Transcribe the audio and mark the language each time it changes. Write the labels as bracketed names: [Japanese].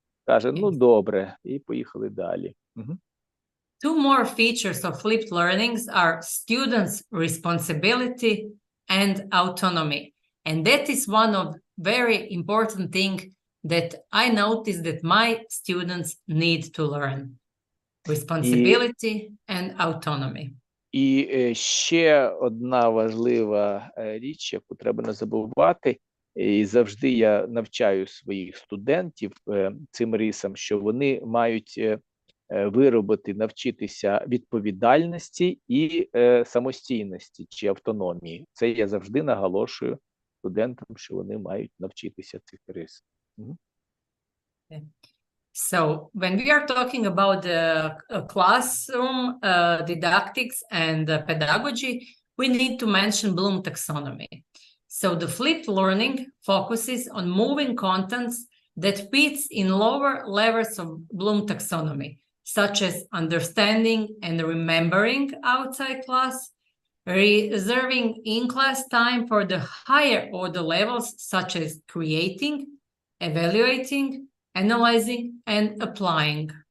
[Ukrainian] Каже, ну добре, і поїхали далі. [English] Two more features of flipped learnings are students' responsibility and autonomy. And that is one of very important things that I noticed that my students need to learn. Responsibility and autonomy. [Ukrainian] І ще одна важлива річ, яку треба не забувати, і завжди я навчаю своїх студентів цим рисам, що вони мають навчитися відповідальності і самостійності чи автономії. Це я завжди наголошую студентам, що вони мають навчитися цих рис. [English] So when we are talking about the classroom didactics and pedagogy, we need to mention Bloom taxonomy. So the flipped learning focuses on moving contents that fits in lower levels of Bloom taxonomy, such as understanding and remembering outside class, reserving in-class time for the higher order levels, such as creating, evaluating, analyzing and applying.